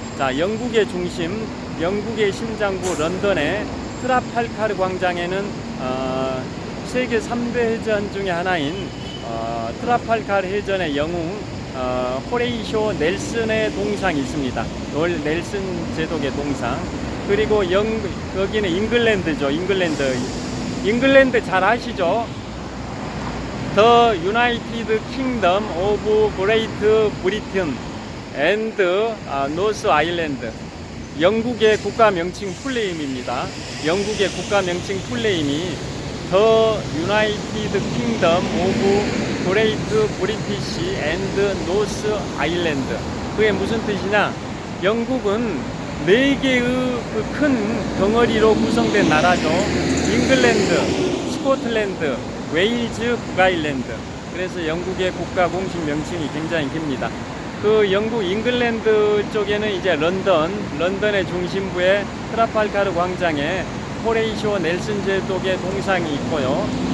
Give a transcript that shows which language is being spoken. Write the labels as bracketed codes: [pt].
[ko] 자, 영국의 중심, 영국의 심장부 런던의 트라팔카르 광장에는 세계 3대 해전 중에 하나인 트라팔카르 해전의 영웅 호레이쇼 넬슨의 동상이 있습니다. 넬슨 제독의 동상. 그리고 여기는 잉글랜드죠. 잉글랜드 잉글랜드 잘 아시죠? [en] The United Kingdom of Great Britain and North Ireland. [ko] 영국의 국가 명칭 풀네임입니다. 영국의 국가 명칭 풀네임이 [en] The United Kingdom of Great British and North Ireland. [ko] 그게 무슨 뜻이냐? 영국은 4개의 그 큰 덩어리로 구성된 나라죠. 잉글랜드, 스코틀랜드, 웨일즈, 북아일랜드. 그래서 영국의 국가 공식 명칭이 굉장히 깁니다. 그 영국 잉글랜드 쪽에는 이제 런던의 중심부에 트라팔가르 광장에 호레이쇼 넬슨 제독의 동상이 있고요.